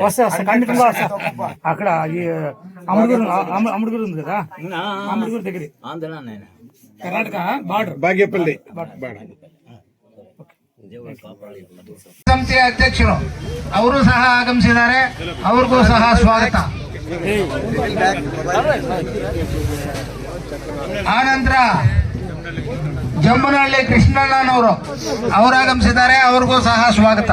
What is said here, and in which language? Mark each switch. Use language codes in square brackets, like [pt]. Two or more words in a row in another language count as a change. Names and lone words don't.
[te] వస్తా ఖండితంగా వస్తా. అక్కడ ఈ అమ్ముడుగురు ఉంది కదా, అమ్ముడుగురు దగ్గర ఆంధ్ర నేను [kn] ಕರ್ನಾಟಕ ಬಾರ್ಡರ್ ಬಾಗೇಪಲ್ಲಿ ಸಂಸ್ಥೆಯ ಅಧ್ಯಕ್ಷರು ಅವರು ಸಹ ಆಗಮಿಸಿದ್ದಾರೆ, ಅವ್ರಿಗೂ ಸಹ ಸ್ವಾಗತ. ಆನಂತರ ಜಂಬನಹಳ್ಳಿ ಕೃಷ್ಣಣ್ಣನವರು ಅವರು ಆಗಮಿಸಿದ್ದಾರೆ, ಅವ್ರಿಗೂ ಸಹ ಸ್ವಾಗತ.